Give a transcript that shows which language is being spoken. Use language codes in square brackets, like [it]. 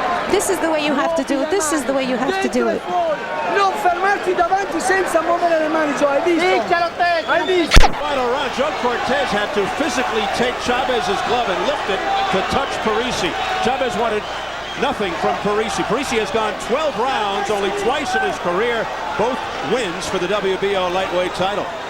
[en] This is the way you have to do it. This is the way you have to do it. [it] Non fermarti davanti senza muovere le mani, Joe. Hai visto? Hai visto? [en] Final round, Joe Cortez had to physically take Chavez's glove and lift it to touch Parisi. Chavez wanted nothing from Parisi. Parisi has gone 12 rounds, only twice in his career, both wins for the WBO lightweight title.